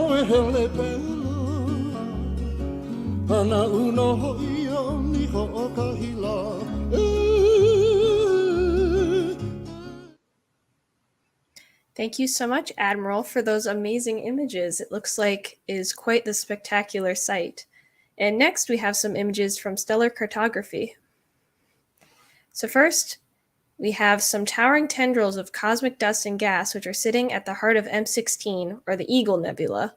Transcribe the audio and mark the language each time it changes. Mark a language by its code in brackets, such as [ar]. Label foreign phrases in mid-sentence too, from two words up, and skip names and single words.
[haw] hele pela Ana uno ho'ia ni ho'okahila [en] Thank you so much, Admiral, for those amazing images. It looks like it is quite the spectacular sight. And next we have some images from stellar cartography. So first, we have some towering tendrils of cosmic dust and gas which are sitting at the heart of M16, or the Eagle Nebula.